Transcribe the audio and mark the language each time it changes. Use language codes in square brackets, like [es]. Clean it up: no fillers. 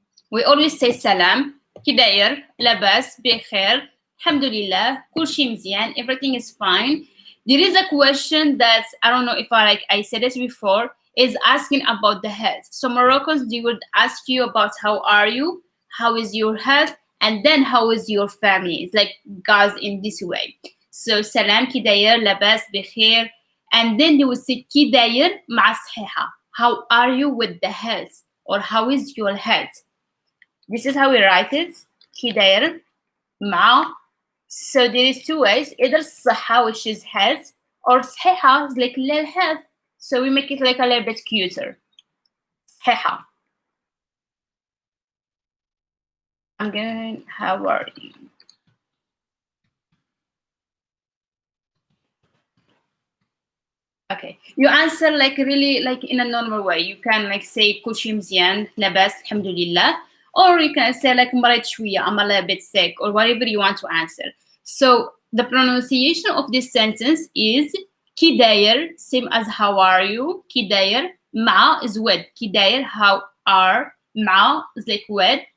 [ar] We always say salam, كي داير, لاباس, بخير, alhamdulillah, كل شيء مزيان, [en] everything is fine. There is a question that I don't know if I said it before, is asking about the health. So Moroccans, they would ask you about how are you, how is your health, and then how is your family. It's like goes in this way. So salam, [ar] كي داير, لاباس, بخير, [en] and then they would say [ar] كي داير مع صحيحة. [en] How are you with the health, or how is your health? This is how we write it. [ar] كي داير مع. [en] So there is two ways, either صحة, which is health, or صحيحة is like little health. So we make it like a little bit cuter. [ar] صحيحة. [en] I'm good. How are you? Okay. You answer like really like in a normal way. You can like say [ar] كل شيء مزيان, لاباس, الحمد لله. [en] Or you can say like [ar] مريض شوية, [en] I'm a little bit sick, or whatever you want to answer. So the pronunciation of this sentence is [ar] كي داير, [en] same as how are you, كي داير, Ma is with. [ar] كي داير, [en] how are. Ma is like with.